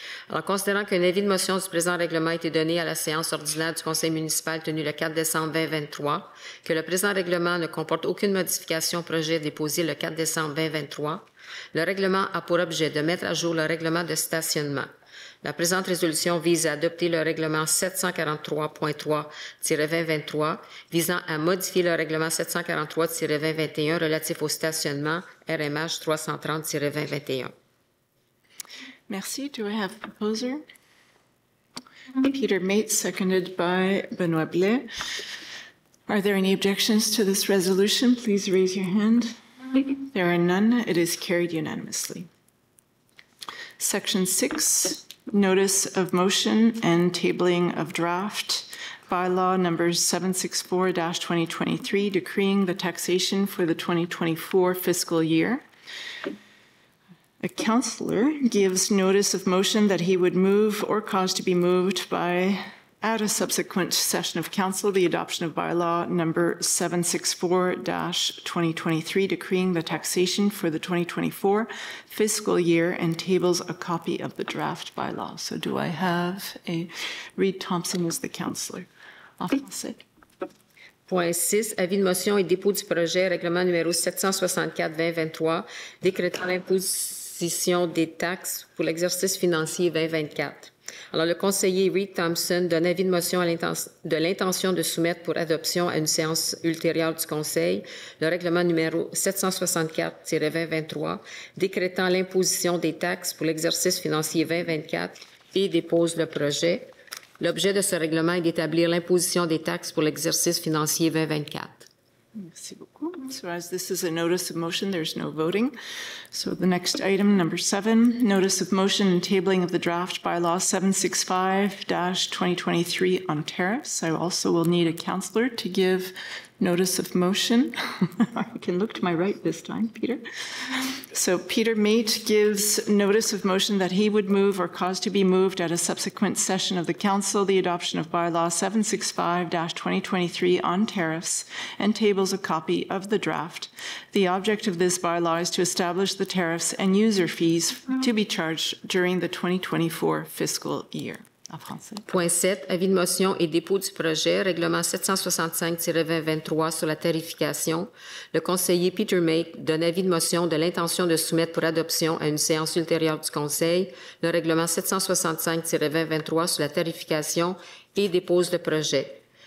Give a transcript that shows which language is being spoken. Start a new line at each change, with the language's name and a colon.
French: Alors, considérant qu'un avis de motion du présent règlement a été donné à la séance ordinaire du Conseil municipal tenue le 4 décembre 2023, que le présent règlement ne comporte aucune modification au projet déposé le 4 décembre 2023, le règlement a pour objet de mettre à jour le règlement de stationnement. La présente résolution vise à adopter le règlement 743.3-2023 visant à modifier le règlement 743-2021 relatif au stationnement RMH 330-2021. Merci.
English: Do I have a proposer? Peter Mate, seconded by Benoit Blais. Are there any objections to this resolution? Please raise your hand. There are none. It is carried unanimously. Section 6, notice of motion and tabling of draft bylaw number 764-2023, decreeing the taxation for the 2024 fiscal year. A councillor gives notice of motion that he would move or cause to be moved by, at a subsequent session of council, the adoption of bylaw number 764-2023, decreeing the taxation for the 2024 fiscal year, and tables a copy of the draft bylaw. So do I have a Reed Thompson as the councillor?
French: En français. Point 6, avis de motion et dépôt du projet, règlement numéro 764-2023, décrétant l'imposition des taxes pour l'exercice financier 2024. Alors, le conseiller Reed Thompson donne avis de motion de l'intention de soumettre pour adoption à une séance ultérieure du Conseil le règlement numéro 764-2023, décrétant l'imposition des taxes pour l'exercice financier 2024 et dépose le projet. L'objet de ce règlement est d'établir l'imposition des taxes pour l'exercice financier 2024. Merci beaucoup.
English: So as this is a notice of motion, there's no voting. So the next item, number 7, notice of motion and tabling of the draft bylaw 765-2023 on tariffs. I also will need a councillor to give notice of motion. I can look to my right this time, Peter. So Peter Mate gives notice of motion that he would move or cause to be moved at a subsequent session of the council the adoption of bylaw 765-2023 on tariffs, and tables a copy of the draft. The object of this bylaw is to establish the tariffs and user fees to be charged during the 2024 fiscal year.
French: Point 7, avis de motion et dépôt du projet, règlement 765-2023 sur la tarification. Le conseiller Peter Mate donne avis de motion de l'intention de soumettre pour adoption à une séance ultérieure du Conseil le règlement 765-2023 sur la tarification et dépose le projet.